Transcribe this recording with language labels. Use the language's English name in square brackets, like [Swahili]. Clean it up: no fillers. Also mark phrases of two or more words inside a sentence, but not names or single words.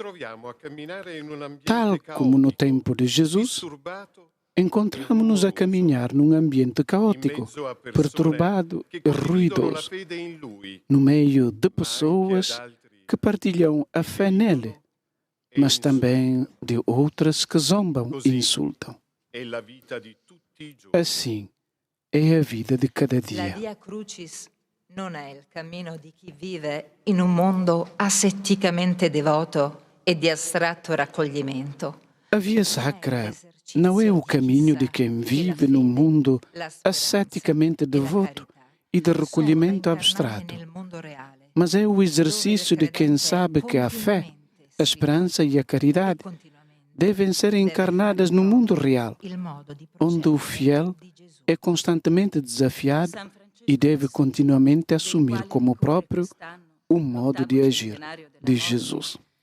[Portuguese] Tal como no tempo de Jesus, encontramos-nos a caminhar num ambiente caótico, perturbado e ruidoso, no meio de pessoas que partilham a fé nele, mas também de outras que zombam e insultam. Assim é a vida de cada dia. [Italian] La Via Crucis non è il cammino di chi vive in un mondo asetticamente devoto e di astratto raccoglimento. [Portuguese] A via sacra não é o caminho de quem vive num mundo asceticamente devoto e de recolhimento abstrato, mas é o exercício de quem sabe que a fé, a esperança e a caridade devem ser encarnadas no mundo real, onde o fiel é constantemente desafiado e deve continuamente assumir como próprio o modo de agir de Jesus.